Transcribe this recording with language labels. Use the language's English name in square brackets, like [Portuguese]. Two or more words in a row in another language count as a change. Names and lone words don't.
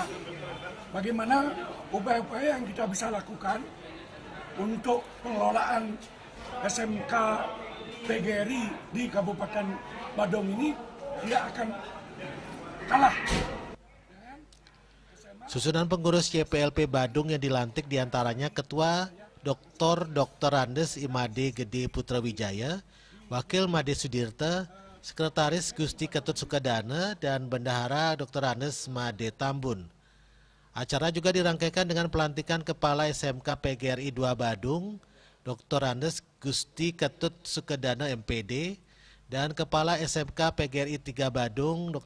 [Indonesian] Bagaimana upaya-upaya yang kita bisa lakukan untuk pengelolaan SMK PGRI di Kabupaten Badung ini tidak akan kalah. Susunan pengurus YPLP Badung yang dilantik diantaranya Ketua Dr. Andes Imade Gede Putra Wijaya, Wakil Made Sudirta, Sekretaris Gusti Ketut Sukadana, dan Bendahara Dr. Andes Made Tambun. Acara juga dirangkaikan dengan pelantikan Kepala SMK PGRI 2 Badung, Dr. Andes Gusti Ketut Sukadana MPD, dan Kepala SMK PGRI 3 Badung, Dr.